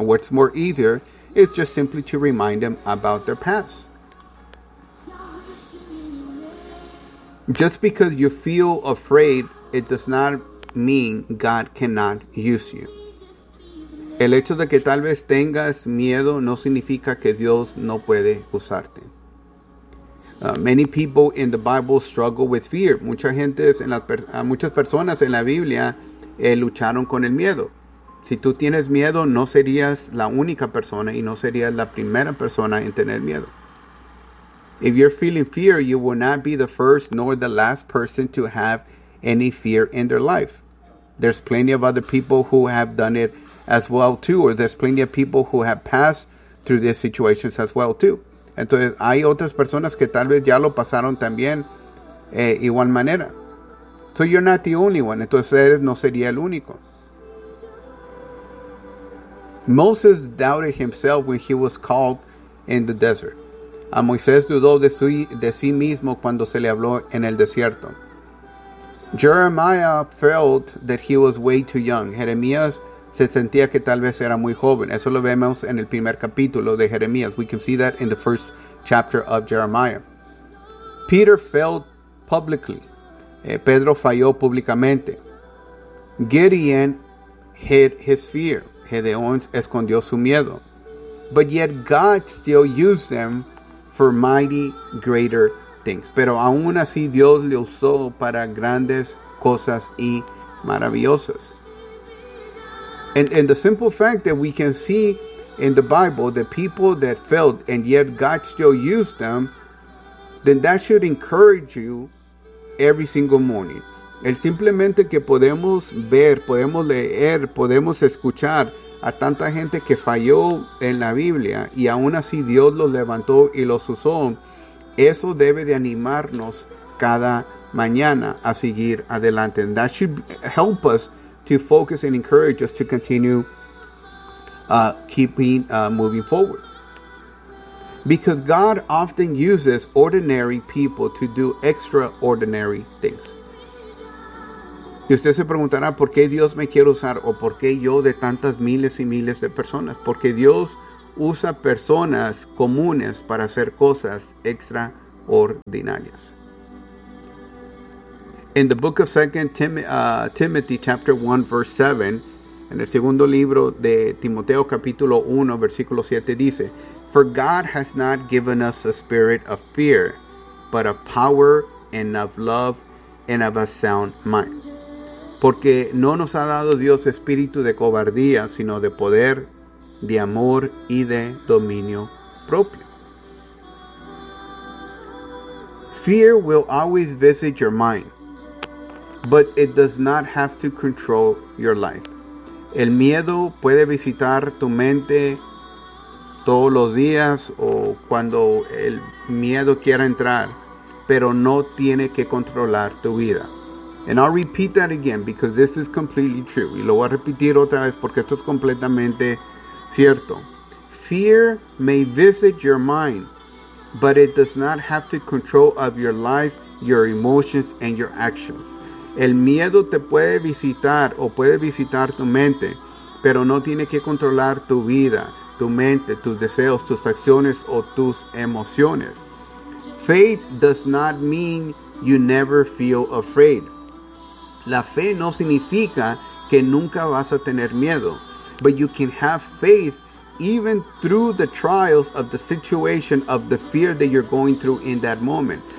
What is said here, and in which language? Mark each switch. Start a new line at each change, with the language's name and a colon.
English: What's more easier is just simply to remind them about their past. Just because you feel afraid, it does not mean God cannot use you.
Spanish: El hecho de que tal vez tengas miedo no significa que Dios no puede usarte.
English: Many people in the Bible struggle with fear.
Spanish: Muchas personas en la Biblia lucharon con el miedo. Si tú tienes miedo, no serías la única persona y no serías la primera persona en tener miedo.
English: If you're feeling fear, you will not be the first nor the last person to have any fear in their life. There's plenty of other people who have done it as well too, or there's plenty of people who have passed through these situations as well too.
Spanish: Entonces, hay otras personas que tal vez ya lo pasaron también igual manera.
English: So you're not the only one.
Spanish: Entonces, no sería el único.
English: Moses doubted himself when he was called in the desert.
Spanish: A Moisés dudó de sí mismo cuando se le habló en el desierto.
English: Jeremiah felt that he was way too young.
Spanish: Jeremías se sentía que tal vez era muy joven. Eso lo vemos en el primer capítulo de Jeremías.
English: We can see that in the first chapter of Jeremiah. Peter failed publicly.
Spanish: Pedro falló públicamente.
English: Gideon hid his fear.
Spanish: Gedeón escondió su miedo.
English: But yet God still used them for mighty greater things.
Spanish: Pero aún así Dios le usó para grandes cosas y maravillosas.
English: And the simple fact that we can see in the Bible the people that failed and yet God still used them, then that should encourage you every single morning.
Spanish: El simplemente que podemos ver, podemos leer, podemos escuchar a tanta gente que falló en la Biblia y aún así Dios los levantó y los usó, eso debe de animarnos cada mañana a seguir adelante.
English: And that should help us to focus and encourage us to continue moving forward. Because God often uses ordinary people to do extraordinary things.
Spanish: Y usted se preguntará, ¿por qué Dios me quiere usar? ¿O por qué yo de tantas miles y miles de personas? Porque Dios usa personas comunes para hacer cosas extraordinarias.
English: In the book of 2 Timothy chapter 1, verse 7,
Spanish: en el segundo libro de Timoteo, capítulo 1, versículo 7, dice,
English: "For God has not given us a spirit of fear, but of power and of love and of a sound mind."
Spanish: Porque no nos ha dado Dios espíritu de cobardía, sino de poder, de amor y de dominio propio.
English: Fear will always visit your mind, but it does not have to control your life.
Spanish: El miedo puede visitar tu mente todos los días o cuando el miedo quiera entrar, pero no tiene que controlar tu vida.
English: And I'll repeat that again because this is completely true.
Spanish: Y lo voy a repetir otra vez porque esto es completamente cierto.
English: Fear may visit your mind, but it does not have to control of your life, your emotions, and your actions.
Spanish: El miedo te puede visitar o puede visitar tu mente, pero no tiene que controlar tu vida, tu mente, tus deseos, tus acciones o tus emociones.
English: Faith does not mean you never feel afraid.
Spanish: La fe no significa que nunca vas a tener miedo,
English: but you can have faith even through the trials of the situation of the fear that you're going through in that moment.